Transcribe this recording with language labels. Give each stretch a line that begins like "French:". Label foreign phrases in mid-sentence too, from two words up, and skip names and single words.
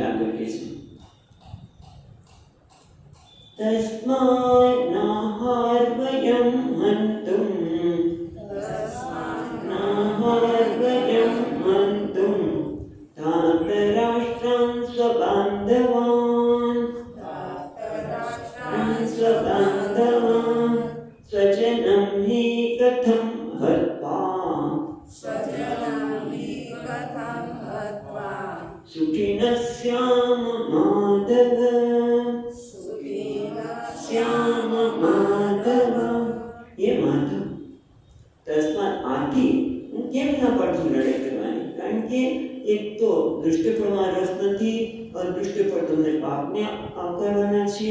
Gujarati: આગળ કે છે
Sanskrit: તસ્માન્નાહાર્વયં હન્તું ધાતરાષ્ટ્રાન સ્વબાંધવાન સ્વજनं हि कथं हत्वा सुखिनः स्याम माधव. શ્યામ માધવ.
Gujarati: એ માધવ, તસ્માત આથી હું કેમ ના પાડું લડાઈ કરવાની? કારણ કે એક તો દુષ્ટફળમાં રસ નથી, અદૃષ્ટફળ તમને પાપને આવકારવાના છીએ.